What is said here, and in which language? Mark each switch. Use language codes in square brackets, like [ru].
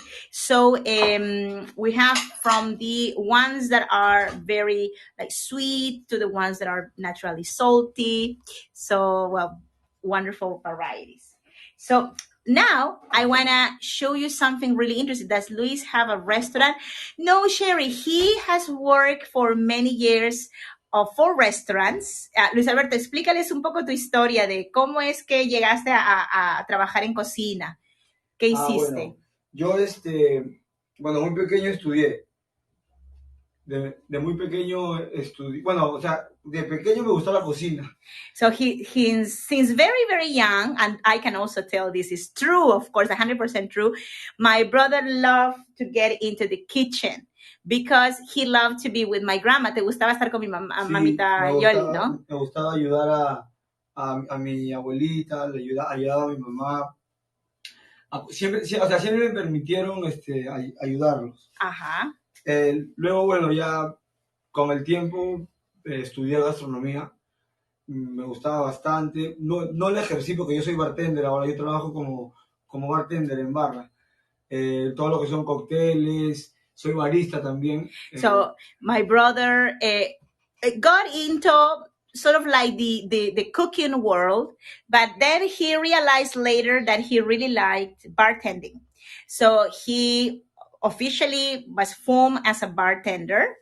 [en] So we have from the ones that are very like sweet to the ones that are naturally salty. So, well, wonderful varieties. So now I want to show you something really interesting. Does Luis have a restaurant? No, Sherry, he has worked for many years for restaurants. [es] Luis Alberto, explícales un poco tu historia de cómo es que llegaste a trabajar en cocina. ¿Qué hiciste? Bueno, yo, bueno, muy pequeño estudié. De muy pequeño estudié. Bueno, o sea, de pequeño me gustó la cocina. [en] So since very, very young, and I can also tell this is true, of course, 100% true, my brother loved to get into the kitchen because he loved to be with my grandma. [es] Te gustaba estar con mi mamá, Sí, mamita Yoli, ¿no? Me gustaba ayudar a mi abuelita, ayudaba a mi mamá. Siempre, o sea, siempre me permitieron ayudarlos. Ajá. Luego, bueno, ya con el tiempo estudié gastronomía. Me gustaba bastante. No la ejercí porque yo soy bartender ahora. Yo trabajo como bartender en barra. Todo lo que son cócteles. Soy barista también. [en] So my brother got into sort of like the cooking world, but then he realized later that he really liked bartending. So he officially was formed as a bartender.